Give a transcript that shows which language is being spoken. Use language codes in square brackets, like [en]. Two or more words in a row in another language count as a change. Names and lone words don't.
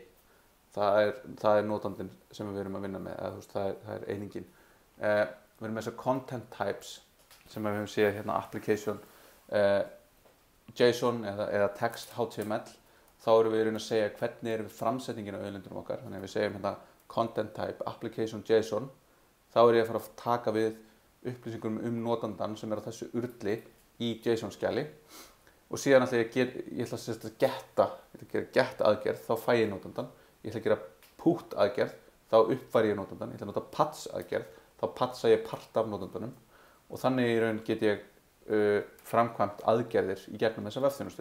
[is] Það notandinn sem við erum að vinna með, eða það einingin. Við erum með þessar [en] content types [is] sem við höfum séð hérna [en] application JSON [is] eða [en] text HTML, [is] þá erum við í raun að segja hvernig erum við framsetningin á auðlindunum okkar. Þannig að við segjum hérna [en] content type application JSON, [is] þá er ég að fara að taka við upplýsingum notandan sem er á þessu urli í JSON skjali, og síðan ætla ég ætla að gera get aðgerð, þá fæ ég notandan. Ég ætla að gera put aðgerð, þá uppfæri ég notandan. Ég ætla að nota patch aðgerð, þá patcha ég part af notandanum, og þannig í raun get ég framkvæmt aðgerðir í gegnum þessar vefþjónustur.